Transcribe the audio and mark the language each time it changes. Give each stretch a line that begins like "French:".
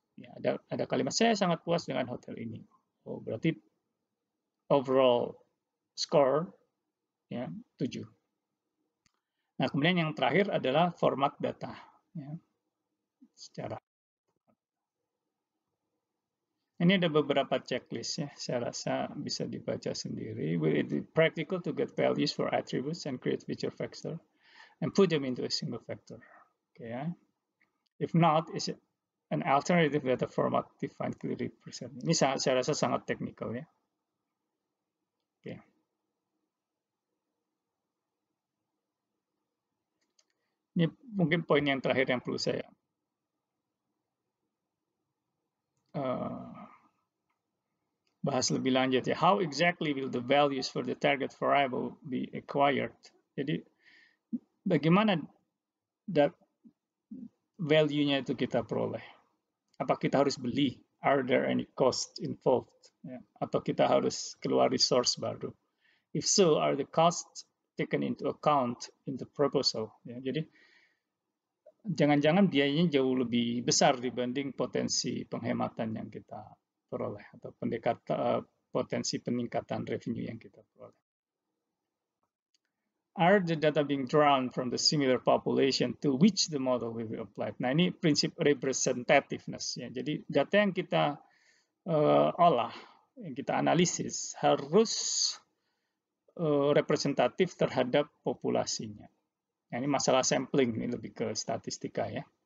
Indonesian: Ya, ada kalimat saya sangat puas dengan hotel ini. Oh, berarti overall score ya 7. Nah, kemudian yang terakhir adalah format data ya. Secara ini ada beberapa checklist ya, saya rasa bisa dibaca sendiri.
English: Will it be practical to get values for attributes and create feature vector and put them into a single vector? Okay, ya. If not, is it an alternative data format defined clearly present?
Indonesian: Ini saya rasa sangat teknikal ya. Oke. Ini mungkin poin yang terakhir yang perlu saya bahas lebih lanjut ya.
English: How exactly will the values for the target variable be acquired?
Indonesian: Jadi bagaimana value-nya itu kita peroleh? Apa kita harus beli?
English: Are there any cost involved?
Indonesian: Ya. Atau kita harus keluar resource baru?
English: If so, are the costs taken into account in the proposal?
Indonesian: Ya, jadi jangan-jangan biayanya jauh lebih besar dibanding potensi penghematan yang kita peroleh atau potensi peningkatan revenue yang kita peroleh.
English: Are the data being drawn from the similar population to which the model will be applied?
Indonesian: Nah, ini prinsip representativeness ya. Jadi data yang kita olah, yang kita analisis harus representatif terhadap populasinya. Nah, ini masalah sampling, ini lebih ke statistika ya.